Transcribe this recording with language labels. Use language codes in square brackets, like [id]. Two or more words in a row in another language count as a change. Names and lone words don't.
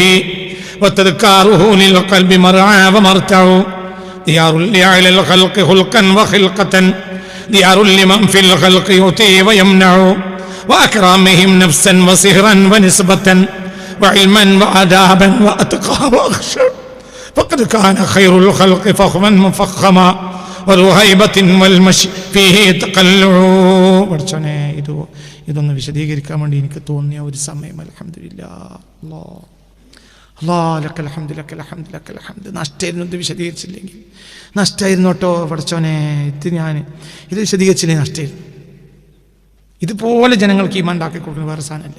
[ar] وتذكاره للقلب مرعى ومرتع ديار لأعلى الخلق خلقا وخلقة ديار لمن في الخلق يؤتي ويمنع وأكرامهم نفسا وسهرا ونسبة وعلما وآدابا وأتقى وأخشع فقد كان خير الخلق فخما مفخما وذو هيبة والمشي فيه تقلع. [ml] പഠിച്ചോനെ ഇതൊന്ന് വിശദീകരിക്കാൻ വേണ്ടി എനിക്ക് തോന്നിയ ഒരു സമയം. [ar] الحمد لله الله لك الحمد لك الحمد لك الحمد. [ml] നഷ്ടമായിരുന്നു ഇത് വിശദീകരിച്ചില്ലെങ്കിൽ. നഷ്ടമായിരുന്നു കേട്ടോ പഠിച്ചോനെ. ഇത് വിശദീകരിച്ചില്ലെങ്കിൽ നഷ്ടമായിരുന്നു. ഇതുപോലെ ജനങ്ങൾക്ക് ഈമാൻ ഉണ്ടാക്കി കൊടുക്കുന്ന വേറെ സാധനമല്ല.